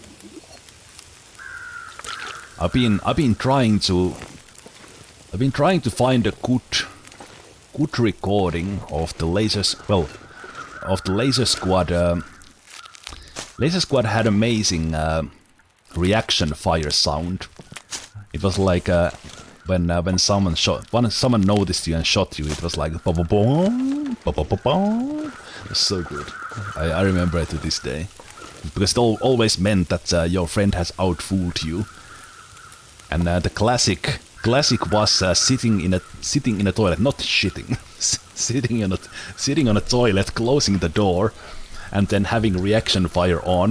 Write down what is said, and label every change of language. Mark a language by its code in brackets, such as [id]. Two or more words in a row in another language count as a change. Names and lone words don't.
[en] I've been trying to find a good recording of the Laser Squad. Laser Squad had amazing reaction fire sound. It was like when someone noticed you and shot you. It was like ba ba boom, ba ba ba boom. It was so good. I remember it to this day because it always meant that your friend has outfooled you. And the classic was sitting in a toilet, not shitting, sitting on a toilet, closing the door, and then having reaction fire on.